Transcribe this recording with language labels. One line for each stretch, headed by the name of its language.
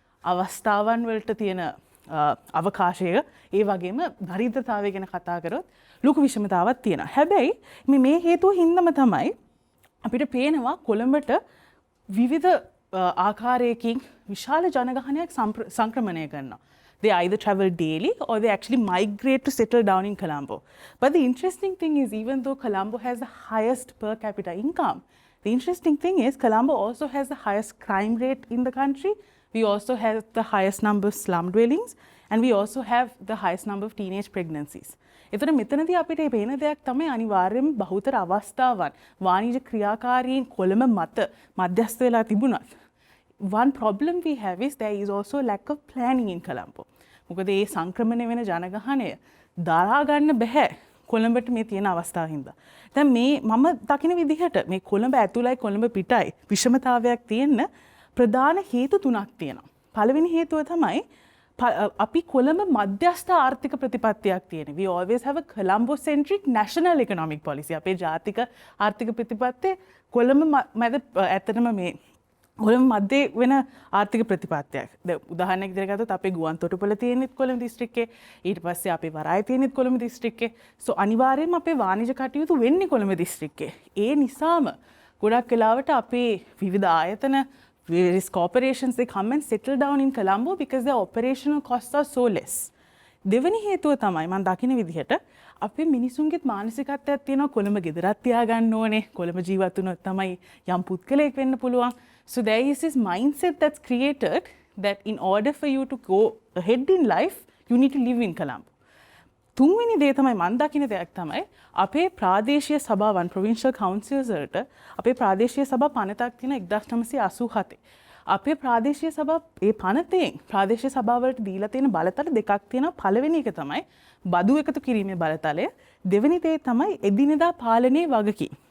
Sinhala: අවස්ථාවන් වලට තියෙන අවකාශය ඒ වගේම දරිද්‍රතාවය ගැන කතා කරොත් ලොකු විෂමතාවක් තියෙනවා. හැබැයි මේ හේතුව හින්දාම තමයි අපිට පේනවා කොළඹට විවිධ ආකාරයකින් විශාල ජනගහනයක් සංක්‍රමණය කරනවා.
English: They either travel daily or they actually migrate to settle down in Colombo. But the interesting thing is, even though Colombo has the highest per capita income, the interesting thing is Colombo also has the highest crime rate in the country. We also have the highest number of slum dwellings, and we also have the highest number of teenage pregnancies.
Sinhala: එතන මෙතනදී අපිට පේන දෙයක් තමයි අනිවාර්යයෙන්ම බහුතර අවස්ථාවන් වාණිජ ක්‍රියාකාරීන් කොළඹ මත මධ්‍යස්ථ වෙලා තිබුණත්
English: one problem we have is there is also a lack of planning in Colombo.
Sinhala: මොකද මේ සංක්‍රමණය වෙන ජනගහනය දරා ගන්න බෑ කොළඹට මේ තියෙන අවස්ථාව හින්දා. දැන් මේ මම දකින විදිහට මේ කොළඹ ඇතුළයි කොළඹ පිටයි විෂමතාවයක් තියෙන ප්‍රධාන හේතු තුනක් තියෙනවා. පළවෙනි හේතුව තමයි අපි කොළඹ මධ්‍යස්ථ ආර්ථික ප්‍රතිපත්තියක් තියෙන.
English: We always have a Colombo centric national economic policy.
Sinhala: අපේ ජාතික ආර්ථික ප්‍රතිපත්තිය කොළඹ මැද ඇත්තටම මේ කොළඹ මැදේ වෙන ආර්ථික ප්‍රතිපත්තියක්. දැන් උදාහරණයක් විදිහට ගත්තොත් අපේ ගුවන් තොටුපළ තියෙනෙත් කොළඹ දිස්ත්‍රික්කේ. ඊට පස්සේ අපේ වරාය තියෙනෙත් කොළඹ දිස්ත්‍රික්කේ. සෝ අනිවාර්යයෙන්ම අපේ වාණිජ කටයුතු වෙන්නේ කොළඹ දිස්ත්‍රික්කේ. ඒ නිසාම ගොඩක් වෙලාවට අපේ විවිධ ආයතන
English: various corporations they come and settle down in Colombo because their operational costs are so less.
Sinhala: දෙවෙනි හේතුව තමයි මම දකින විදිහට අපේ මිනිසුන්ගේත් මානසිකත්වයක් තියෙනවා කොළඹ ගෙදරක් තියාගන්න ඕනේ. කොළඹ ජීවත් වුණොත් තමයි යම් පුද්ගලයෙක් වෙන්න පුළුවන්.
English: So there is this mindset that's created that in order for you to go ahead in life, you need to live in Colombo.
Sinhala: තුන්වෙනි දේ තමයි මම දකින දෙයක් තමයි අපේ ප්‍රාදේශීය සභාවන් provincial councils වලට අපේ ප්‍රාදේශීය සභා පනතක් තියෙන 1987. අපේ ප්‍රාදේශීය සභා ඒ පනතෙන් ප්‍රාදේශීය සභාවලට දීලා තියෙන බලතල දෙකක් තියෙනවා. පළවෙනි එක තමයි බදු එකතු කිරීමේ බලතලය. දෙවෙනි දේ තමයි එදිනෙදා පාලනයේ වගකීම්.